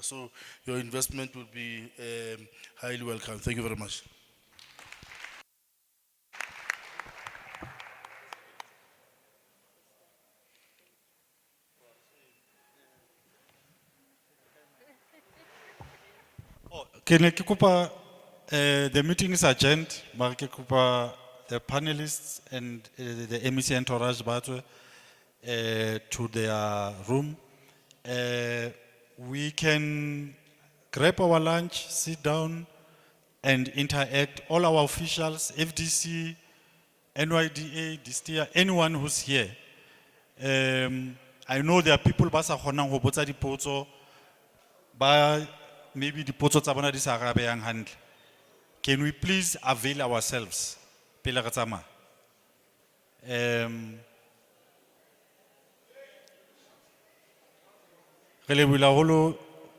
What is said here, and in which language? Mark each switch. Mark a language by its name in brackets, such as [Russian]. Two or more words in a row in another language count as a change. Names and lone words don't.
[English] So, your investment will be highly welcome. Thank you very much. Can [Southern Sotho] ke kopa [English] the meeting is adjourned, but [Southern Sotho] ke kopa [English] the panelists and the MEC entourage batwe to their room. We can grab our lunch, sit down and interact. All our officials, FDC, NYDA, Destea, anyone who's here. I know there are people [Southern Sotho] ba sa kgonang ho botsa dipotso, ba maybe dipotso tsa bona di sa arabehang hantle. [English] Can we please avail ourselves? [Southern Sotho] Pele re tsamaya. Re lebohile haholo